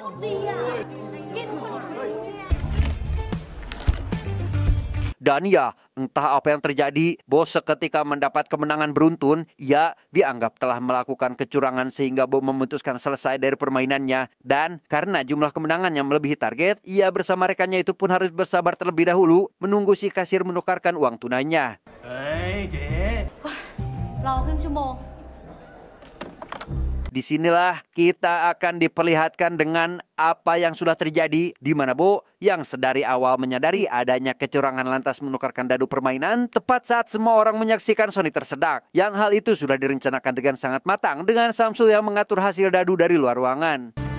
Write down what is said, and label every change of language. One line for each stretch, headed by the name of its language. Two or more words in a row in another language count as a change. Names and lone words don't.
Indonesian: Dan ya, Entah apa yang terjadi, Bo seketika mendapat kemenangan beruntun. Ia dianggap telah melakukan kecurangan sehingga Bo memutuskan selesai dari permainannya. Dan karena jumlah kemenangannya melebihi target, ia bersama rekannya itu pun harus bersabar terlebih dahulu menunggu si kasir menukarkan uang tunainya.
Thai: เฮ้ยเจ๊ รอครึ่งชั่วโมง
Indonesian: Disinilah kita akan diperlihatkan dengan apa yang sudah terjadi, di mana Bo yang sedari awal menyadari adanya kecurangan lantas menukarkan dadu permainan tepat saat semua orang menyaksikan Sony tersedak. Yang hal itu sudah direncanakan dengan sangat matang dengan Samsul yang mengatur hasil dadu dari luar ruangan.